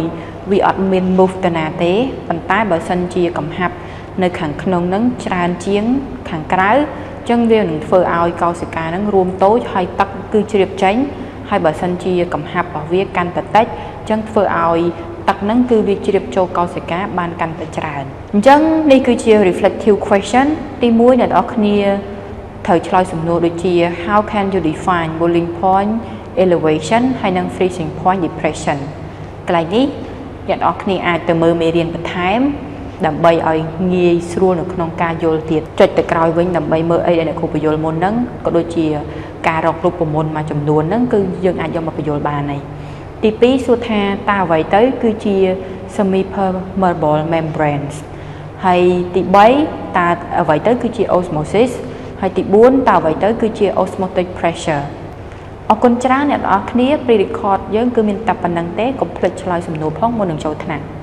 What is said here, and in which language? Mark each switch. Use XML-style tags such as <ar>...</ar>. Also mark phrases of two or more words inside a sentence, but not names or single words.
<km>វាអត់មាន move ទៅណាទេប៉ុន្តែបើសិនជាកំហាប់នៅខាងក្នុងហ្នឹងច្រើនជាងខាងក្រៅអញ្ចឹងវានឹងធ្វើឲ្យកោសិកាហ្នឹងរួមតូចហើយទឹកគឺជ្រាបចេញហើយបើសិនជា កំហាប់របស់វាកាន់តែតិចអញ្ចឹងធ្វើឲ្យទឹកហ្នឹងគឺវាជ្រាបចូលកោសិកាបានកាន់តែច្រើនអញ្ចឹងនេះគឺជា</km> <en>reflective question</en> <km>ទី1 អ្នកនរគ្នាត្រូវឆ្លើយសំណួរដូចជា</km> <en>how can you define boiling point elevation</en> <km>ហើយនិង</km> <en>freezing point depression</en> <km>កន្លែងនេះអ្នកនរគ្នាអាច ទៅមើលមេរៀនបន្ថែមដើម្បីឲ្យងាយស្រួលនៅក្នុងការយល់ទៀតចុចទៅក្រោយវិញដើម្បី មើលអីដែលអ្នកគ្រូបញ្យល់មុនហ្នឹងក៏ដូចជាការរករូបមន្តមួយចំនួនហ្នឹងគឺយើងអាចយកមកបញ្យល់បានហើយទី2សួរថាតើអ្វីទៅគឺជា</km> <en>Semi-Permeable Membranes</en> <km>ហើយទី3តើអ្វីទៅគឺជា Osmosis ហើយទី4តើអ្វីទៅគឺជា</km> <en>Osmotic Pressure</en> <km>អរគុណច្រើនអ្នកទាំងអស់គ្នា pre-record យើងគឺមានតែប៉ុណ្្នឹងទេកុំភ្លេចឆ្លើយសំណួរផងមុននឹងចូលថ្នាក់</km>